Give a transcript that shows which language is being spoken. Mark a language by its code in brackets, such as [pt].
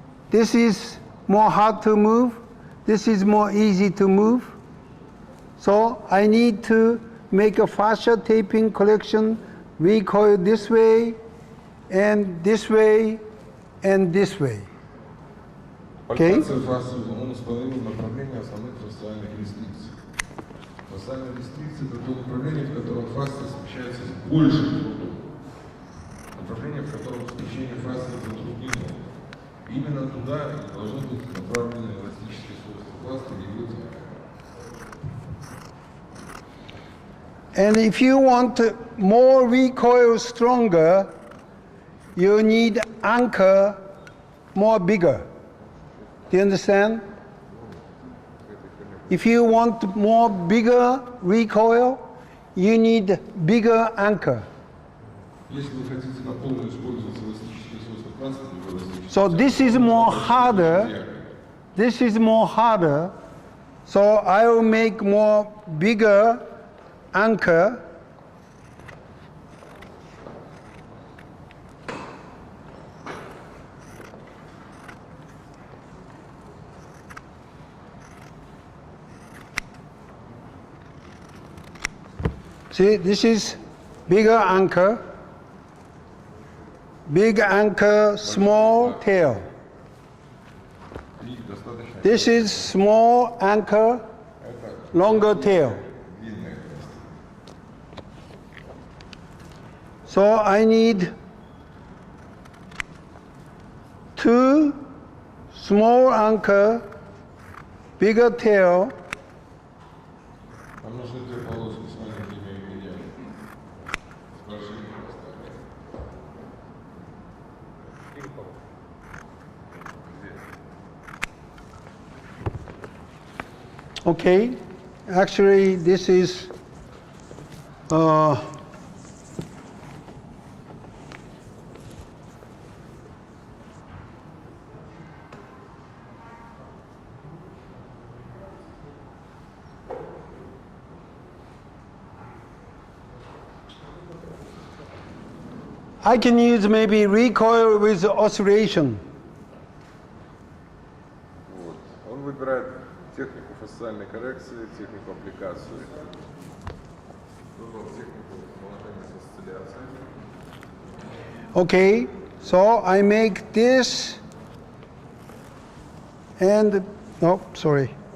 [en] This is more hard to move. This is more easy to move. So I need to make a fascia taping collection, recoil this way, and this way, and this way. Okay? [ru] Пальпация фасции, он установил направление основных фасциальных рестрикций. Фасциальные рестрикции – это то направление, в котором фасция смещается с большим трудом. Направление, в котором смещение фасции затруднено. Именно туда должны быть направлены эластические свойства пластыря и его техника. [en] And if you want more recoil stronger, you need anchor more bigger. Do you understand? If you want more bigger recoil, you need bigger anchor. [ru] Если вы хотите на полную использовать эластические свойства пластыря, [en] So this is more harder. This is more harder. So I will make more bigger anchor. See, this is bigger anchor. Big anchor, small tail. This is small anchor, longer tail. So I need 2 small anchor, bigger tail, [ru] Нам нужны 2 полоски с маленькими медиами. С большими хвостами. [en] Okay, actually this is I can use maybe recoil with oscillation. [ru] Вот. Он выбирает технику фасциальной коррекции, технику аппликации. Выбрал технику положения с осцилляцией. [en] Okay, so I make this and, oh, sorry.